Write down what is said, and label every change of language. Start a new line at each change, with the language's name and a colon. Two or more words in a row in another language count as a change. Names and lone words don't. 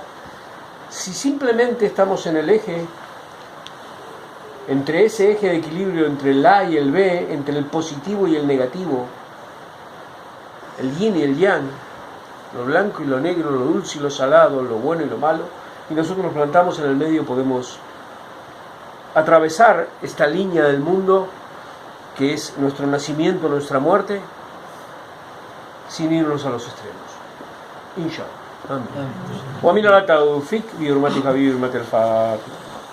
Spanish: Si simplemente estamos en el eje, entre ese eje de equilibrio entre el A y el B, entre el positivo y el negativo, el yin y el yang, lo blanco y lo negro, lo dulce y lo salado, lo bueno y lo malo, y nosotros nos plantamos en el medio, podemos atravesar esta línea del mundo que es nuestro nacimiento, nuestra muerte, sin irnos a los extremos.
Arabic: إن شاء الله. Amén. ومن التوفيق بحرمة حبيبي حرمة الفاتحة.